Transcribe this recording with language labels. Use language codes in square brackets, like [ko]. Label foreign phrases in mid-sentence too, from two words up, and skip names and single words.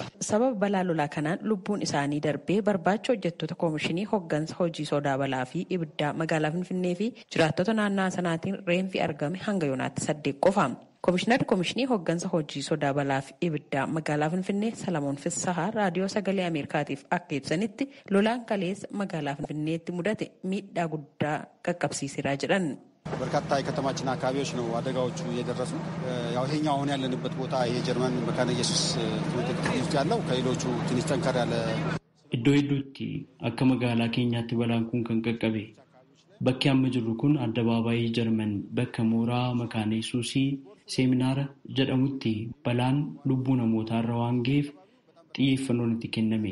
[om] Sababa balaa lolaa kanaan lubbuun isaanii darbee barbaacha hojjettoota koomishinii hooggansa hojii sodaa balaa fi ibiddaa magaalaa Finfinnee fi jiraattota naannoo sanaatiin reenfi argame hanga yoonaatti 8 qofa. Koomishinarri koomishinii hooggansa hojii sodaa balaa fi ibiddaa magaalaa Finfinnee Salamoon Fissahaa raadiyoo sagalee Ameerikaatiif akka ibsanitti lolaan kaleessa magaalaa Finfinneetti mudate miidhaa guddaa qaqqabsiiseera jedhan. [am] በርካታ የከተማችን አካባቢዎች ነው አደጋዎቹ የደረሱ። ያው ይሄኛው አሁን ያለንበት ቦታ የጀርመን መካነ ኢየሱስ ትምህርት ቤት ውስጥ ያለው ከሌሎቹ ትንሽ ጠንከር ያለ [om] Iddoo hedduutti akka magaalaa keenyaatti balaan kun kan qaqqabe. Bakki amma jirru kun addabaabaayii Jarman bakka mooraa Makaana Yesuusii Seminaara jedhamutti balaan lubbuu namootaa irra waan ga'eef xiyyeeffannoon itti kenname.